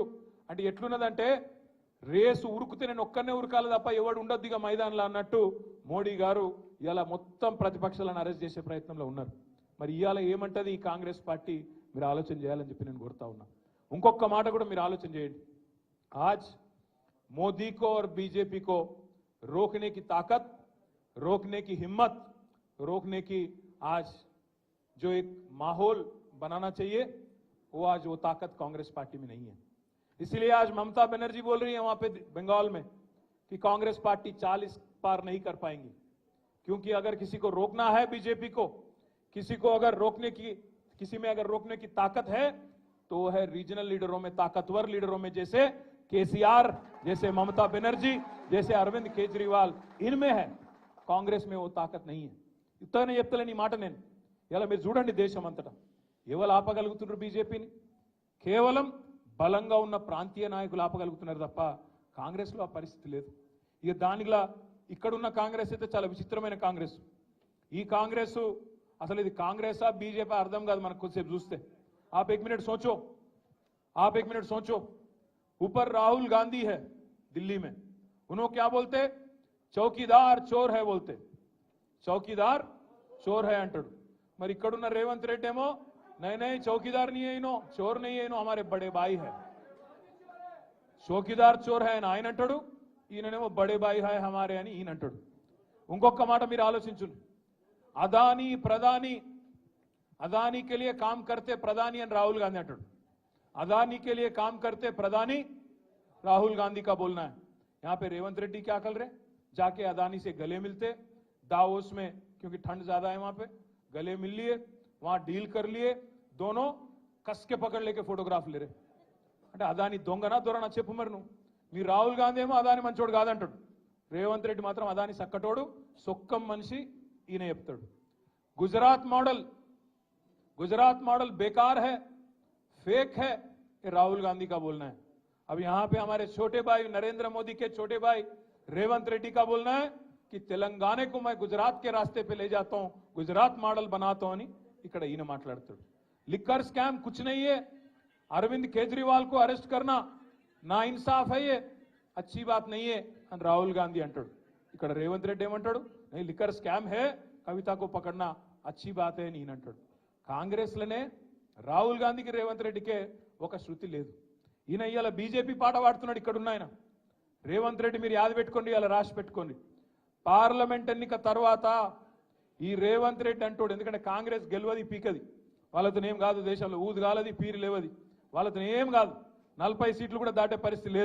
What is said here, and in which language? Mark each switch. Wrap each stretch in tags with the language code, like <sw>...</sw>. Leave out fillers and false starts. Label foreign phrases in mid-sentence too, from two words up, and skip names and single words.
<te>అంటే ఎట్లున్నదంటే రేసు ఉరుకుతే నేను ఒక్కనే ఉరకాలి తప్ప ఎవడు ఉండొద్దు ఇక మైదానంలో అన్నట్టు మోడీ గారు ఇలా మొత్తం ప్రతిపక్షాలను అరెస్ట్ చేసే ప్రయత్నంలో ఉన్నారు. మరి ఇవాళ ఏమంటది ఈ కాంగ్రెస్ పార్టీ? మీరు ఆలోచన చేయాలని చెప్పి నేను కోరుతా ఉన్నా. ఇంకొక మాట కూడా మీరు ఆలోచన చేయండి.</te> <hi>आज मोदी को और बीजेपी को रोकने की ताकत, रोकने की हिम्मत, रोकने की आज जो एक माहौल बनाना चाहिए वो आज वो ताकत कांग्रेस पार्टी में नहीं है. इसलिए आज ममता बनर्जी बोल रही है वहां पे बंगाल में कि कांग्रेस पार्टी 40 पार नहीं कर पाएंगी, क्योंकि अगर किसी को रोकना है बीजेपी को, किसी को अगर रोकने की, किसी में अगर रोकने की ताकत है तो वो है रीजनल लीडरों में, ताकतवर लीडरों में, जैसे केसीआर, जैसे ममता बनर्जी, जैसे अरविंद केजरीवाल, इनमें है. कांग्रेस में वो ताकत नहीं है.</hi> <te>ఇతనే చెప్తలేని మాట నేను. ఇలా మీరు చూడండి దేశం అంతటా ఎవరు ఆపగలుగుతున్నారు బీజేపీని? కేవలం బలంగా ఉన్న ప్రాంతీయ నాయకులు ఆపగలుగుతున్నారు తప్ప కాంగ్రెస్లో ఆ పరిస్థితి లేదు. ఇక దానిలా ఇక్కడున్న కాంగ్రెస్ అయితే చాలా విచిత్రమైన కాంగ్రెస్. ఈ కాంగ్రెస్ అసలు ఇది కాంగ్రెసా బీజేపీ అర్థం కాదు మనకు కొద్దిసేపు చూస్తే.</te> <hi>आप एक मिनट सोचो, ऊपर राहुल गांधी है दिल्ली में, उन्होंने क्या बोलते? चौकीदार चोर है बोलते, चौकीदार चोर है अंटाడు.</hi> <te>మరి ఇక్కడున్న రేవంత్ రెడ్డి ఏమో</te> <hi>नहीं चौकीदार नहीं है इनो, चोर नहीं है इनो, हमारे बड़े भाई है. चौकीदार चोर है</hi> <te>ఆయన అంటాడు, ఈయననేమో</te> <hi>बड़े भाई है हमारे</hi> <te>అని ఈయన అంటాడు. ఇంకొక మాట మీరు ఆలోచించండి.</te> <hi>अदानी के लिए काम करते प्रधानी and राहुल गांधी अंटाడు. अदानी के लिए काम करते प्रधानी राहुल गांधी का बोलना है. यहाँ पे रेवंत रेड्डी क्या कर रहे? जाके अदानी से गले मिलते दावोस में, क्योंकि ठंड ज्यादा है वहां पे, गले मिल लिए, वहां डील कर लिए, दोनों कस के पकड़ लेके फोटोग्राफ ले रहे.</hi> <te>అంటే అదాని దొంగనా దొరనా చెప్పు మరి నువ్వు. మీ రాహుల్ గాంధీ ఏమో అదాని మంచోడు కాదంటాడు, రేవంత్ రెడ్డి మాత్రం అదాని సక్కటోడు, సొక్కం మనిషి ఈయన చెప్తాడు.</te> <hi>गुजरात मॉडल बेकार है, फेक है, ये राहुल गांधी का बोलना है. अब यहां पे हमारे छोटे भाई नरेंद्र मोदी के छोटे भाई रेवंत रेड्डी का बोलना है कि तेलंगाना को मैं गुजरात के रास्ते पे ले जाता हूं, गुजरात मॉडल बनाता हूं</hi> <te>అని ఇక్కడ ఈయన మాట్లాడుతాడు.</te> <hi>लिकर स्कैम कुछ नहीं है, अरविंद केजरीवाल को अरेस्ट करना ना इंसाफ है, ये अच्छी बात नहीं है</hi> <te>అని రాహుల్ గాంధీ అంటాడు. ఇక్కడ రేవంత్ రెడ్డి ఏమంటాడు?</te> <hi>नहीं लिकर स्कैम है, कविता को पकड़ना अच्छी बात है</hi> <te>అని ఈయన అంటాడు. కాంగ్రెస్లోనే రాహుల్ గాంధీకి రేవంత్ రెడ్డికే ఒక శృతి లేదు. ఈయన ఇవాళ బీజేపీ పాట పాడుతున్నాడు. ఇక్కడున్న ఆయన రేవంత్ రెడ్డి మీరు యాద పెట్టుకోండి, ఇలా రాసి పెట్టుకోండి. పార్లమెంట్ ఎన్నిక తర్వాత ఈ రేవంత్ రెడ్డి అంటాడు, ఎందుకంటే కాంగ్రెస్ గెలవది పీకది, వాళ్ళతో ఏం కాదు, దేశంలో ఊదు కాలది పీరు లేవది, వాళ్ళతో ఏం కాదు, 40 సీట్లు కూడా దాటే పరిస్థితి లేదు.</te>